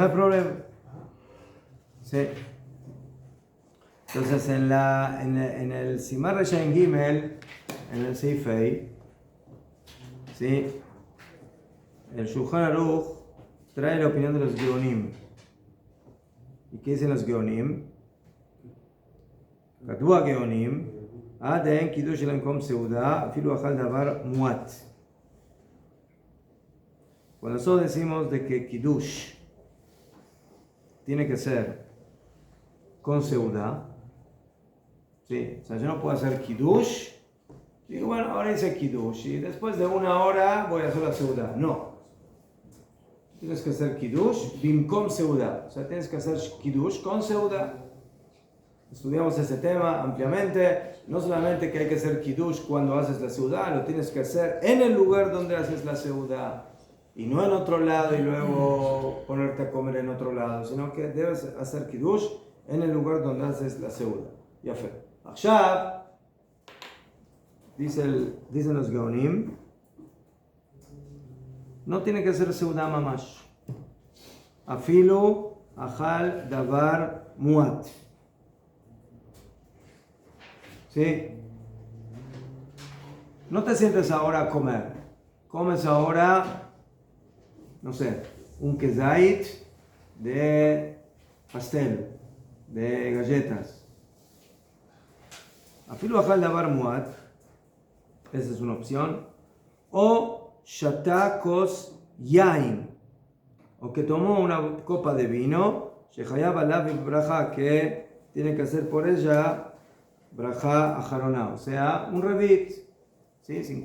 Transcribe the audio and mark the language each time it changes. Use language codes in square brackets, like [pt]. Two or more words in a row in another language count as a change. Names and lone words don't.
[es] No hay problema. Sí. Entonces en el Simar Reshain Gimel, en el Seifei, ¿sí? El Shulchan Aruch trae la opinión de los Geonim. ¿Y qué dicen los Geonim? [he] כתבו גאונים, אין קידוש אלא במקום סעודה, אפילו אכל דבר מועט. [es] Cuando nosotros decimos de que Kiddush tiene que ser con Seuda, ¿Sí? O sea, yo no puedo hacer kiddush. Digo, bueno, ahora hice kiddush y después de 1 hora voy a hacer la seudá. No. Tienes que hacer kiddush [he] במקום סעודה. [es] O sea, tienes que hacer kiddush con seudá. Estudiamos ese tema ampliamente. No solamente que hay que hacer kiddush cuando haces la seudá, lo tienes que hacer en el lugar donde haces la seudá y no en otro lado y luego ponerte a comer en otro lado, sino que debes hacer kiddush en el lugar donde haces la seudá. Ya fue. Ahora, dicen los Gaonim, no tiene que ser [he] סעודה ממש. אפילו אכל דבר מועט. [es] ¿Sí? No te sientes ahora a comer. Comes ahora, no sé, un kezait de pastel, de galletas. [he] אפילו אכל דבר מועט, esa es una opción. או שתה כוס יין, [es] o que tomó una copa de vino, [he] שחייב עליו ברכה, [es] que tiene que hacer por ella [he] ברכה אחרונה, [es] o sea, un revit, ¿sí?